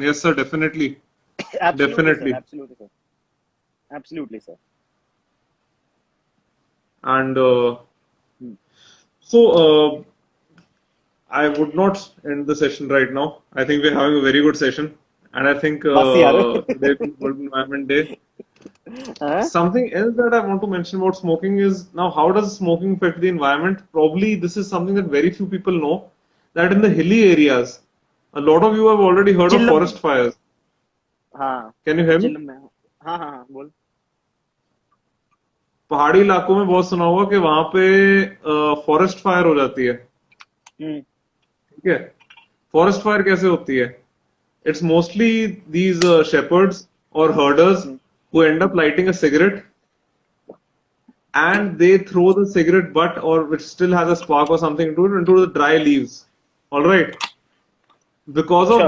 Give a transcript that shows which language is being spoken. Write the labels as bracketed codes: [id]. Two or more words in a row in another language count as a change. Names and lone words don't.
[en] Yes, sir, definitely. Absolutely, sir. Definitely. Absolutely, sir. Absolutely, sir. And Hmm. so I would not end the session right now. I think we're having a very good session. And I think [hi] बस यार. [en] today being World Environment Day. Huh? Something else that I want to mention about smoking is now how does smoking affect the environment? Probably this is something that very few people know that in the hilly areas, a lot of you have already heard of [hi] चिल्लम. [en] forest fires. [hi] हाँ. [en] Can you hear me? [hi] चिल्लम में. हाँ, बोल. पहाड़ी इलाकों में बहुत सुना होगा कि वहां पे [en] forest fire [hi] हो जाती है. हम्म. ठीक है. [en] forest fire [hi] कैसे होती है? [en] It's mostly these shepherds or herders who end up lighting a cigarette and they throw the cigarette butt or which still has a spark or something into the dry leaves. All right. Because of